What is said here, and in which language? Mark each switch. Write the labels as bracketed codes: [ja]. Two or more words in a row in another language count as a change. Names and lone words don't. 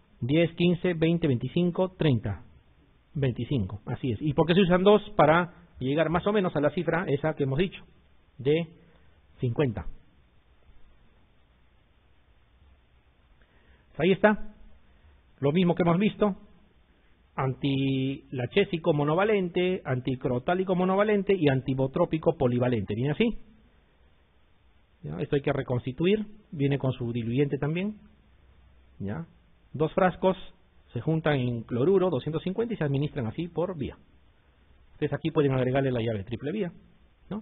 [es] 10, 15, 20, 25, 30. 25, así es. ¿Y por qué se usan 2? Para llegar más o menos a la cifra esa que hemos dicho, de 50. Ahí está, lo mismo que hemos visto, antilachésico monovalente, anticrotálico monovalente y antibotrópico polivalente. ¿Viene así? ¿Ya? Esto hay que reconstituir, viene con su diluyente también. ¿Ya? 2 frascos se juntan en cloruro 250 y se administran así por vía. Ustedes aquí pueden agregarle la llave triple vía, ¿no?